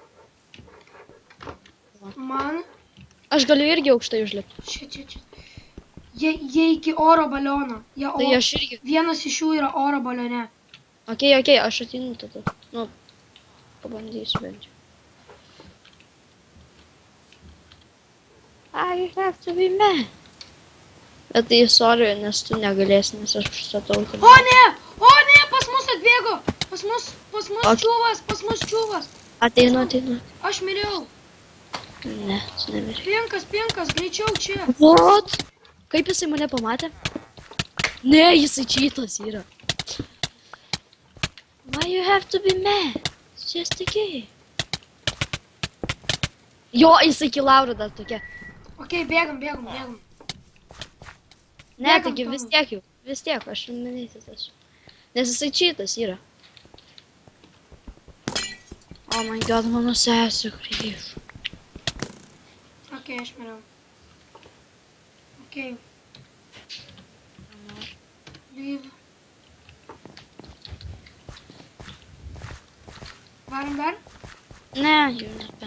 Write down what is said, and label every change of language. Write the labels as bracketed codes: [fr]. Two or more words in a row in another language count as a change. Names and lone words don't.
[lt] Man? Aš galiu irgi aukštai užlipti. Čia. Jie iki oro baliono. Tai aš irgi. Vienas iš jų yra oro balione. Okei, aš atinu tada. Nu, pabandysiu bent jau. [en] I have to be mad. [lt] Bet tai sorry, nes tu negalėsi, nes aš statau. O ne, pas mus atbėgo. Pas mus čiūvas. Ateinu. Aš miriau. Ne, tu nemiri. Pinkas, greičiau čia. What? Kaip jisai mane pamatė? Ne, jisai čytas yra. [en] Why you have to be mad? It's just a game. [lt] Jo, jisai kilaura dar tokia. Okei, bėgam. Ne, taigi vis tiek, aš nemanyti tas. Nes jisai čytas yra. [en] Oh my god, [lt] mano sesė grįžo. Okei, aš miriau. Okei. Leave. Varom dar? Ne, jau nebe.